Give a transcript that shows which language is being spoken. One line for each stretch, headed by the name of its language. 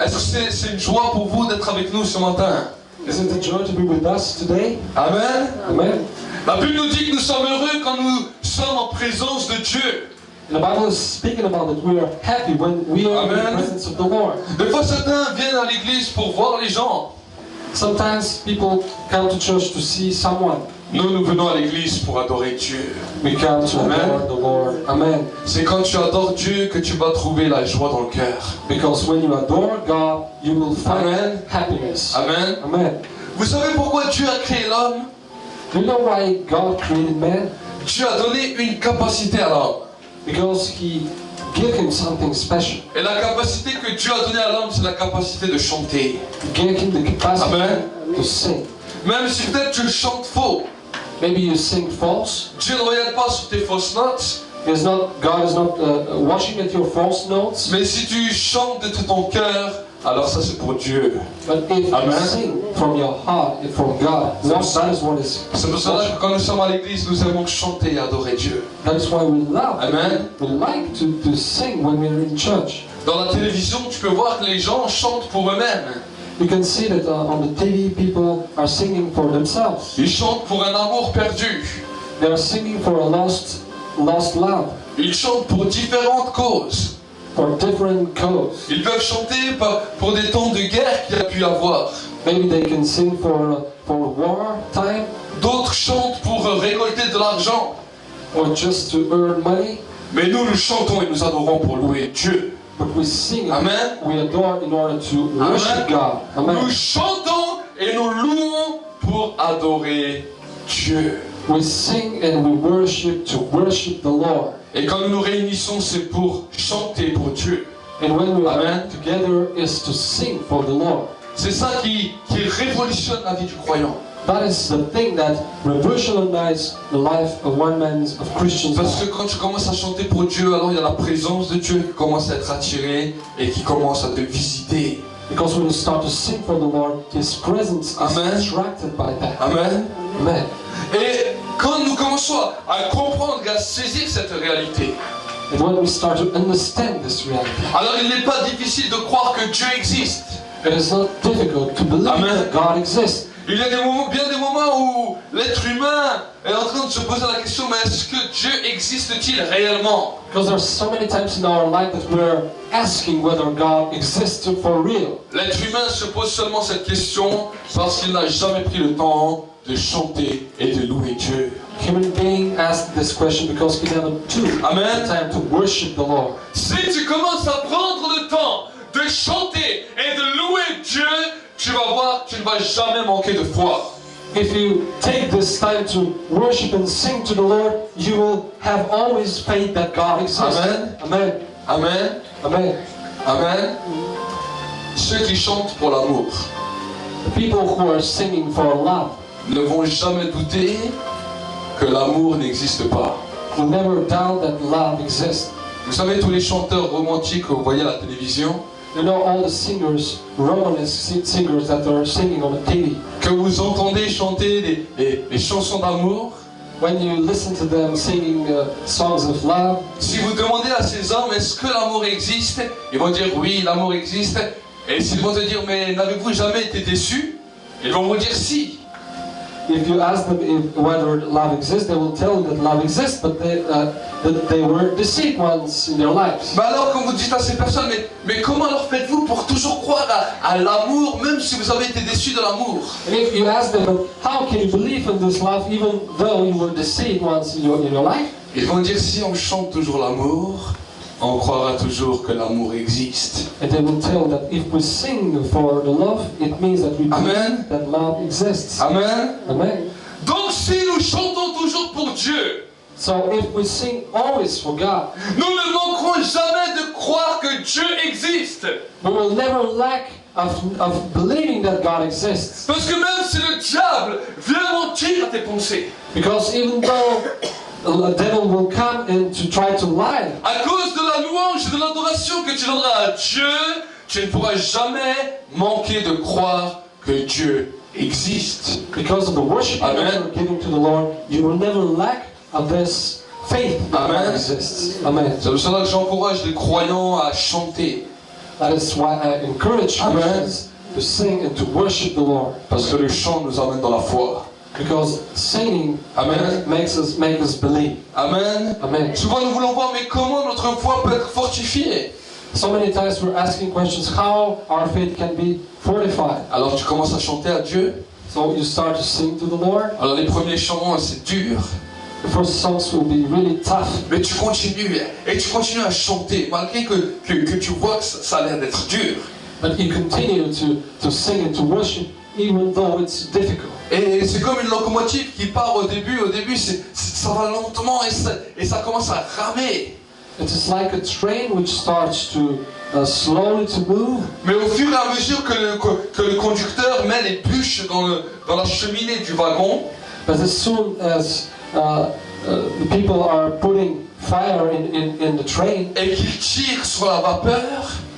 French: Est-ce que c'est une joie pour vous d'être avec nous ce matin?
English: Is it a joy to be with us today? Amen. Amen.
French: La Bible nous dit que nous sommes heureux quand nous sommes en présence de Dieu.
English: The Bible is speaking about that we are happy when we are in the presence of the Lord.
French: Des fois, certains viennent à l'église pour voir les gens.
English: Sometimes people come to church to see someone.
French: Nous venons à l'église pour adorer Dieu.
English: We come to adore the Lord. Amen.
French: C'est quand tu adores Dieu que tu vas trouver la joie dans le cœur.
English: Because when you adore God, you will find Amen. happiness. Amen. Amen.
French: Vous savez pourquoi Dieu a créé l'homme?
English: Do you know why God created man?
French: Dieu a donné une capacité à l'homme.
English: Because He gave him something special.
French: Et la capacité que Dieu a donnée à l'homme, c'est la capacité de chanter.
English: He gave him the capacity Amen. to sing.
French: Même si peut-être tu chantes faux,
English: Maybe you sing false.
French: Dieu ne regarde pas sur tes fausses notes.
English: God is not watching at your false notes.
French: Mais si tu chantes de tout ton cœur, alors ça c'est pour Dieu.
English: But if Amen. you sing from your heart and from God, that is what is.
French: C'est pour cela que quand nous sommes à l'église, nous aimons chanter et adorer Dieu.
English: That is why we love. Amen. We like to sing when we're in church.
French: Dans la télévision, tu peux voir que les gens chantent pour eux-mêmes.
English: You can see that on the TV people are singing for themselves.
French: Ils chantent pour un amour perdu.
English: They are singing for a lost love.
French: Ils chantent pour différentes causes.
English: For different causes.
French: Ils peuvent chanter pour des temps de guerre qu'il y a pu avoir.
English: Maybe they can sing for war time.
French: D'autres chantent pour récolter de l'argent.
English: Or just to earn money.
French: Mais nous chantons et nous adorons pour louer Dieu.
English: But we sing, Amen. we adore in order to worship God. Amen.
French: Nous chantons et nous louons pour adorer Dieu.
English: We sing and we worship to worship the Lord.
French: Et quand nous nous réunissons, c'est pour chanter pour Dieu.
English: And when we are Amen. together is to sing for the Lord.
French: C'est ça qui révolutionne la vie du croyant.
English: That is the thing that revolutionizes the life of one man's of Christians.
French: Parce que quand tu commences à chanter pour Dieu, alors il y a la présence de Dieu qui commence à être attirée et qui commence à te visiter.
English: Because when you start to sing for the Lord, His presence is Amen. attracted by that. Amen. Amen.
French: Et quand nous commençons à comprendre et à saisir cette réalité,
English: And when we start to understand this reality,
French: alors il n'est pas difficile de croire que Dieu existe.
English: it is not difficult to believe Amen. that God exists.
French: Il y a bien des moments où l'être humain est en train de se poser la question, mais est-ce que Dieu existe-t-il réellement?
English: Because there are so many times in our life that we're asking whether God exists for real.
French: L'être humain se pose seulement cette question parce qu'il n'a jamais pris le temps de chanter et de louer Dieu.
English: Human being asked this question because he never took Amen. the time to worship the Lord.
French: Si tu commences à prendre le temps de chanter et de louer Dieu, tu vas voir que tu ne vas jamais manquer de foi.
English: If you take this time to worship and sing to the Lord, you will have always faith that God exists. Amen. Amen. Amen. Amen. Amen.
French: Ceux qui chantent pour l'amour
English: The people who are singing for love
French: ne vont jamais douter que l'amour n'existe pas.
English: will never doubt that love exists.
French: Vous savez, tous les chanteurs romantiques que vous voyez à la télévision,
English: You know all the singers, Romanesque singers that are singing on the TV.
French: que vous entendez chanter les chansons d'amour,
English: When you listen to them singing songs of love,
French: si vous demandez à ces hommes est-ce que l'amour existe, ils vont dire oui, l'amour existe. Et s'ils vont te dire mais n'avez-vous jamais été déçus, ils vont vous dire si.
English: if you ask them whether love exists, they will tell you that love exists, but that they were deceived once in their lives.
French: Mais alors quand vous dites à ces personnes mais comment alors faites-vous pour toujours croire à l'amour même si vous avez été déçus de l'amour?
English: And if you ask them, how can you believe in this love even though you were deceived once in your life?
French: Ils vont dire si on chante toujours l'amour, on croira toujours que l'amour existe.
English: And they will tell that if we sing for the love, it means that we Amen. believe that love exists. Amen. Amen.
French: Donc si nous chantons toujours pour Dieu,
English: So if we sing always for God,
French: nous ne manquerons jamais de croire que Dieu existe.
English: we will never lack of believing that God exists.
French: Parce que même si le diable vient mentir à tes pensées,
English: Because even though the devil will come and to try to lie,
French: à cause de la louange et de l'adoration que tu donneras à Dieu, tu ne pourras jamais manquer de croire que Dieu existe.
English: because of the worship that Amen. you're giving to the Lord, you will never lack of this faith that Amen. God exists. Amen.
French: C'est pour cela que j'encourage les croyants à chanter.
English: That is why I encourage Amen. Christians to sing and to worship the Lord.
French: Parce que le chant nous amène dans la foi.
English: Because singing Amen. makes us believe. Amen. Amen.
French: Souvent nous voulons voir, mais comment notre foi peut être fortifiée?
English: So many times we're asking questions how our faith can be fortified.
French: Alors tu commences à chanter à Dieu.
English: So you start to sing to the Lord.
French: Alors les premiers chants, c'est dur.
English: The first songs will be really tough.
French: Mais tu continues et tu continues à chanter, malgré que tu vois que ça a l'air d'être dur.
English: But you continue to sing and to worship even though it's difficult.
French: Et c'est comme une locomotive qui part au début ça va lentement et ça commence à ramer.
English: It is like a train which starts to slowly to move.
French: Mais au fur et à mesure que le conducteur met les bûches dans la cheminée du wagon,
English: But as soon as the people are putting fire in the train
French: et qu'il tire sur la vapeur,